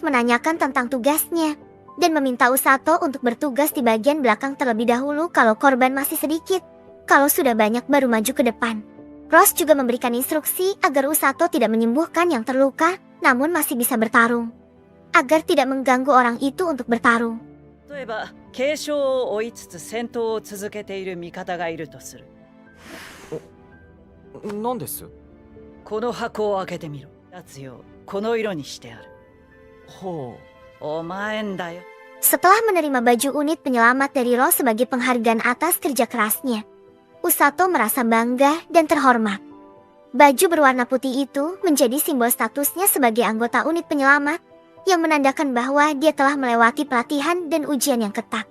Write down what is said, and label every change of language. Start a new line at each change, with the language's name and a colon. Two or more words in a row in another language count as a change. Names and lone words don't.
Indonesian: Rose menanyakan tentang tugasnya, dan meminta Usato untuk bertugas di bagian belakang terlebih dahulu kalau korban masih sedikit. Kalau sudah banyak baru maju ke depan. Ross juga memberikan instruksi agar Usato tidak menyembuhkan yang terluka, namun masih bisa bertarung. Agar tidak mengganggu orang itu untuk bertarung.
Japanese: 例えば軽傷を負いつつ戦闘を続けている味方がいるとする。何です？この箱を開けてみろ。立つようこの色にしてある。はお前んだよ。
Indonesian: Setelah menerima baju unit penyelamat dari Ross sebagai penghargaan atas kerja kerasnya, Usato merasa bangga dan terhormat. Baju berwarna putih itu menjadi simbol statusnya sebagai anggota unit penyelamat, yang menandakan bahwa dia telah melewati pelatihan dan ujian yang ketat.